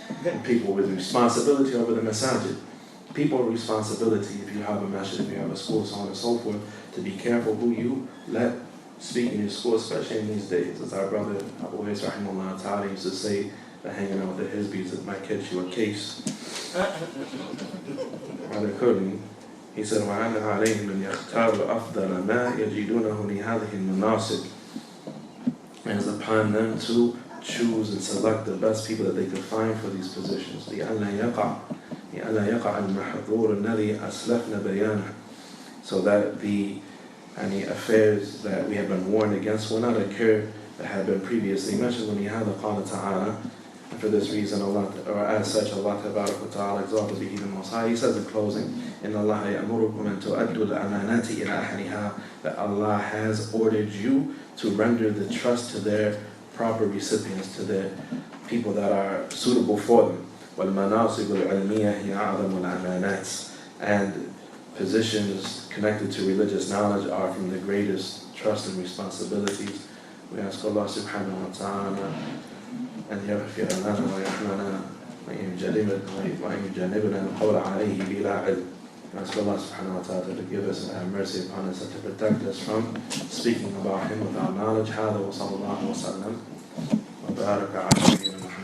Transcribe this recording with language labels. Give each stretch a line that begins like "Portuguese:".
English: And people with responsibility over the masajid. People with responsibility, if you have a masjid, if you have a school, so on and so forth, to be careful who you let speak in your school, especially in these days. As our brother Aboo Suhailah Umar used to say, that hanging out with the Hizbis, it might catch you a case. Rather quickly, he said,
Arabic: وَعَلَى عَلَيْهِمْ أَنْ يَخْتَارُوا أَفْضَلَ مَا يَجِدُونَهُ لِهَذِهِ الْمَنَاصِبِ.
English: And it's upon them to choose and select the best people that they could find for these positions.
Arabic: لِأَلَّا يَقَعَ الْمَحْظُورُ الَّذِي أَسْلَفْنَا بَيَانَهُ.
English: So that the affairs that we have been warned against will not occur that have been previously mentioned.
Arabic: وَلِهَذَا قَالَ تَعَالَى.
English: And for this reason, Allah, or as such, Allah Ta'ala exalted be the Most High. He says in closing,
Arabic: إِنَّ اللَّهَ يَأْمُرُكُمْ أَن تُؤَدُّوا الْأَمَانَاتِ إِلَىٰ أَهْلِهَا.
English: That Allah has ordered you to render the trust to their proper recipients, to their people that are suitable for them.
Arabic: وَالْمَنَاصِبُ الْعِلْمِيَّةِ هِيَ أَعْظَمُ الْأَمَانَاتِ.
English: And positions connected to religious knowledge are from the greatest trust and responsibilities. We ask Allah subhanahu wa ta'ala
Arabic: أن يغفر لنا ويرحمنا وأن يجنبنا القول عليه بلا علم.
English: We ask Allah subhanahu wa ta'ala to give us and have mercy upon us and to protect us from speaking about Him without knowledge.
Arabic: هذا وصلى الله وسلم وبارك على